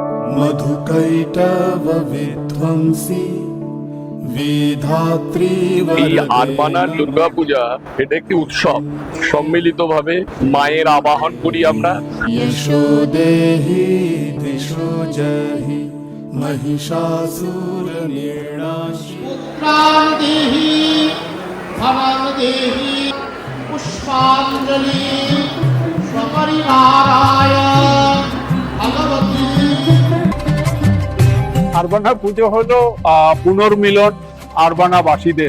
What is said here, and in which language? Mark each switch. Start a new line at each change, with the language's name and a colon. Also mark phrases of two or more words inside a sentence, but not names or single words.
Sanskrit: मधुकैटव विध्वंसी वेधात्री
Bangla: এই আরবানা দুর্গাপূজা এটা একটি উৎসব, সম্মিলিতভাবে মায়ের আবাহন করি আমরা।
Sanskrit: यशो देहि दिशो जहि महिषासुर निर्णाशी পুত্রাং দেহি ধনং দেহি পুষ্পাঞ্জলি সপরিবারায় ভগবতী।
Bangla: আরবানা পুজো হলো পুনর্মিলন আরবানাবাসীদের।